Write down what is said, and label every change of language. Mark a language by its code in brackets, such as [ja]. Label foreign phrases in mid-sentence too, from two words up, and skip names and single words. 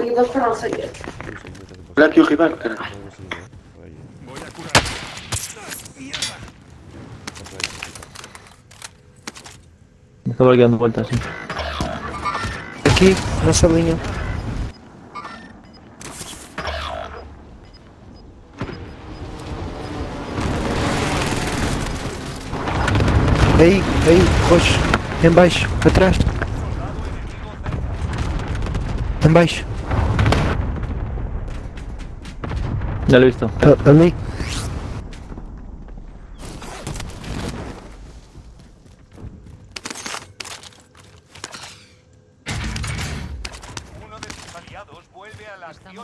[pt] Olha aqui o rival, cara. [es] Voy a curar. Me estaba dando vueltas, sí. [pt] Aqui, na salinha. Aí, roxo. Em baixo, atrás. Em baixo. [es] Ya lo he visto. [pt] Ali. [es] Uno de tus aliados vuelve a la acción.